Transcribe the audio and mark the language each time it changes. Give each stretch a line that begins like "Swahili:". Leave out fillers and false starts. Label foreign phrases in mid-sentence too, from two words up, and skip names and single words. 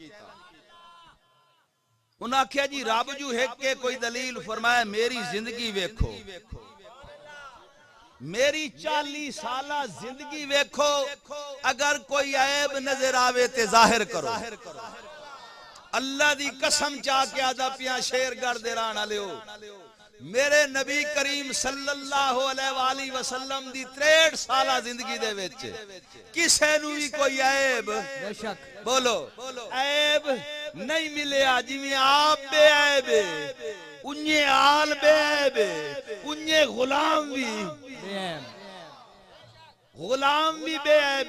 Punjabi: انہیں آکھیا جی رب جو ہے کے کوئی دلیل فرمائے، میری زندگی ویکھو، میری 40 سالہ زندگی ویکھو، اگر کوئی عیب نظر آوے تے ظاہر کرو. اللہ دی قسم چا کے آدا پیا شیرگڑھ دے رہن والے ہو، میرے نبی کریم
Arabic: صلی اللہ علیہ وسلم
Punjabi: دی 63 سالہ زندگی دے وچ کسے نوں بھی کوئی عیب، بولو عیب نہیں ملیا. جیویں آپ بےعیب، انے آل بےعیب، انے غلام بھی بےعیب.